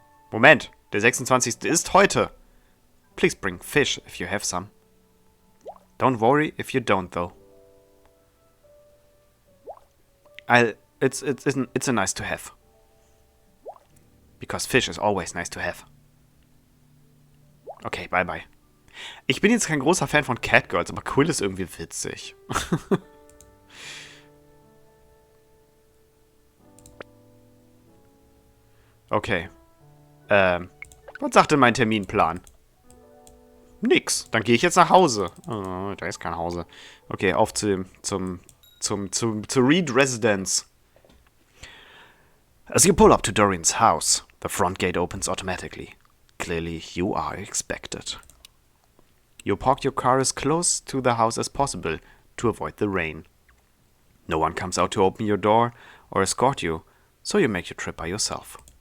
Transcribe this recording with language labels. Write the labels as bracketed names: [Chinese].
[German] Moment, der 26. ist heute. [English] Please bring fish if you have some. Don't worry if you don't, though. It's a nice to have. Because fish is always nice to have. Okay, bye bye. [German] Ich bin jetzt kein großer Fan von Catgirls, aber Quill ist irgendwie witzig. Okay. Was sagt denn mein Terminplan? Nix. Dann gehe ich jetzt nach Hause. Oh, da ist kein Hause. Okay, auf zur Reed Residence. [English] As you pull up to Dorian's house, the front gate opens automatically. Clearly, you are expected. You park your car as close to the house as possible to avoid the rain. No one comes out to open your door or escort you, so you make your trip by yourself.